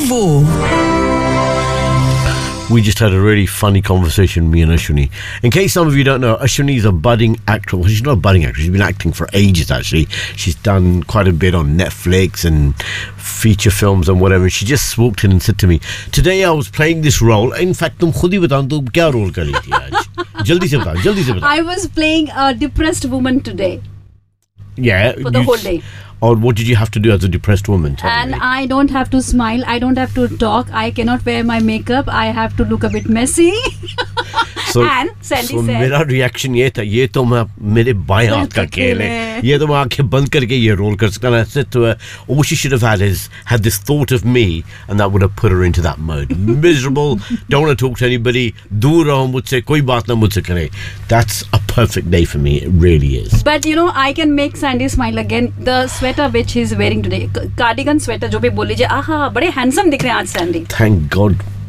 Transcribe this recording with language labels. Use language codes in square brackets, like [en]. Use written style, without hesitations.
[en] We just had a really funny conversation, me and Ashwini. In case some of you don't know, Ashwini's a budding actor. Well, she's not a budding actor. She's been acting for ages, actually. She's done quite a bit on Netflix and feature films and whatever. She just walked in and said to me, today I was playing this role. In fact, [hi] तुम खुद ही बताओ तो क्या role कर रही थी आज। जल्दी से बताओ, जल्दी से बताओ। [en] I was playing a depressed woman today. Yeah. For the whole day. Or what did you have to do as a depressed woman? And me. I don't have to smile. I don't have to talk. I cannot wear my makeup. I have to look a bit messy. So, and Sandy said, [hi] "मेरा reaction ये था। ये तो मैं मेरे बाएं हाथ का खेल है। ये तो मैं आँखें बंद करके ये रोल कर सकता।" [en] I said to her, "All she should have had is had this thought of me, and that would have put her into that mode. Miserable. Don't want to talk to anybody. [hi] दूर रहा मुझसे। कोई बात ना मुझसे करे। [en] That's a perfect day for me. It really is. But you know, I can make Sandy smile again. The sweater which he's wearing today, cardigan sweater, [hi] jo bhi bol lijiye. Aha, bade handsome dikh rahe hain aaj Sandy. [en] Thank God.